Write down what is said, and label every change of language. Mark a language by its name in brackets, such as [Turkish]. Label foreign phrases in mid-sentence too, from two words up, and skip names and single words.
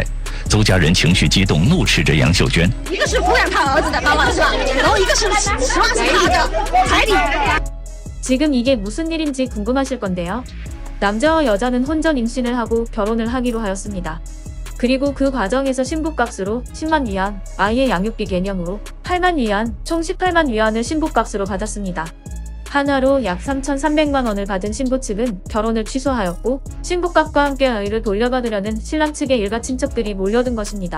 [Chinese] 邹家人情绪激动，怒斥着杨秀娟：“ 一个是抚养他儿子的8万是吧？然后一个是10万是他的彩礼。” [Korean] 지금 이게 무슨 일인지 궁금하실 건데요. 남자와 여자는 혼전 임신을 하고 결혼을 하기로 하였습니다. 그리고 그 과정에서 신부값으로 10만 위안, 아이의 양육비 개념으로 8만 위안, 총 18만 위안을 신부값으로 받았습니다. 한화로 약 3,300만 원을 받은 신부 측은 결혼을 취소하였고 신부값과 함께 아이를 돌려받으려는 신랑 측의 일가 친척들이 몰려든 것입니다.